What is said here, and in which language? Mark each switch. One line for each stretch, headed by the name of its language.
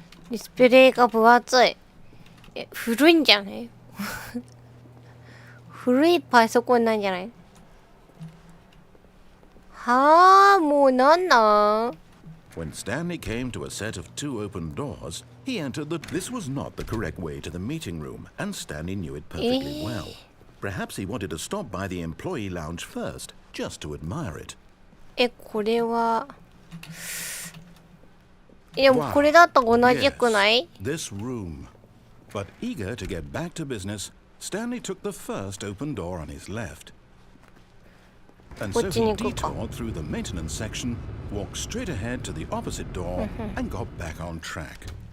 Japanese: ディスプレイが分厚い。古いんじゃない？古いパソコンなんじゃない？はあ、もうなんなん？
English: When Stanley came to a set of two open doors, he entered the... This was not the correct way to the meeting room, and Stanley knew it perfectly well. Perhaps he wanted to stop by the employee lounge first, just to admire it.
Japanese: これは。いや、これだと同じくない？
English: This room. But eager to get back to business, Stanley took the first open door on his left. And so he detoured through the maintenance section, walked straight ahead to the opposite door, and got back on track.